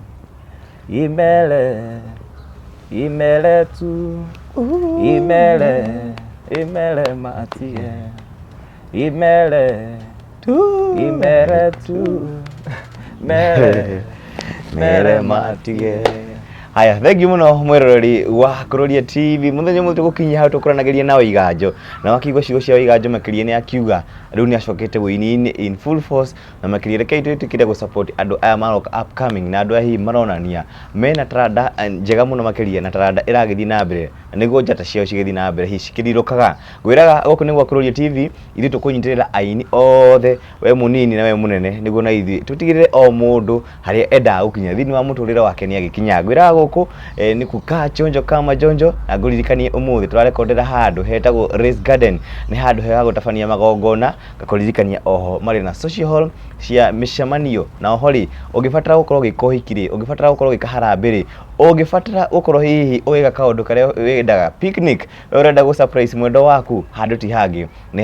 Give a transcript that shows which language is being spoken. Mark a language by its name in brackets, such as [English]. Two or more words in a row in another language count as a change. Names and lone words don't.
[Kikuyu] imere tu imere Matige imere tu mere Matige. Haya, thengiũ mũno mwĩroreri wa Kuroria TV mũthenya ũmwe tũgũkinyia hau tũkũranagĩria na Waiganjo na wakĩigua ciugo cia Waiganjo makĩria nĩ akiuga rĩu nĩ acokete wĩini-inĩ [English] in full force [Kikuyu] na makĩria reke twĩtĩkĩre gũ support andũ aya maroka upcoming na andũ aya hihi maronania mena taranda njega mũno makĩria na taranda ĩragĩthiĩ na mbere nĩguo njata ciao cigĩthiĩ na mbere hihi cikĩrirũkaga ngwĩraga gũkũ nĩ gwa Kuroria TV ithuĩ tũkũnyitĩrĩra aini othe we mũnini na we mũnene nĩguo na ithuĩ tũtigĩrĩre o mũndũ harĩa endaga gũkinya thĩinĩ wa mũtũrĩre wake nĩ agĩkinya ngwĩraga gũkũ nĩ kukaa [Swahili] chonjo kama jonjo [Kikuyu] na ngũririkanie ũmũthĩ tũrarekondera handũ hetagwo Race Garden nĩ handũ hega gũtabania magongona ngakũririkania oho marĩ na [English] social hall [Kikuyu] cia mĩcemanio na oho rĩ ũngĩbatara gũkorwo ũgĩka ũhiki rĩ ũngĩbatara gũkorwo ũgĩka harambĩ rĩ ũngĩbatara gũkorwo hihi ũgĩka kaũndũ karĩa wendaga picnic ũrenda gũ surprise mwendo waku handũ ti hangĩ nĩ